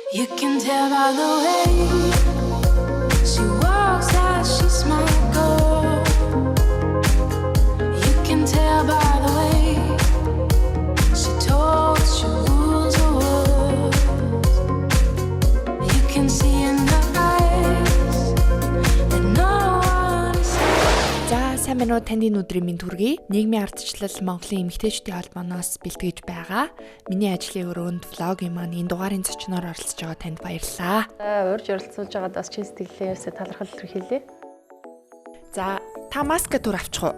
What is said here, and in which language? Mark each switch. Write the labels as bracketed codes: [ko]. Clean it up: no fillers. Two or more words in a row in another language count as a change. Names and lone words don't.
[en] You can tell by the way she walks that she's my girl. You can tell by the way she talks, she rules the world. You can see in her eyes that no one is. [mn] За сайн байна уу, танд энэ өдрийн мэнд хүргэе. Нийгмийн ардчлал Монголын эмэгтэйчдийн холбооноос бэлтгэж байгаа. Миний ажлын өрөөнд влогийн маань энэ дугаарын зочноор оролцож байгаа танд баярлалаа. Урьж оролцуулж байгаад бас чин сэтгэлээрээ талархал илэрхийлье. За та маска түр авчих уу?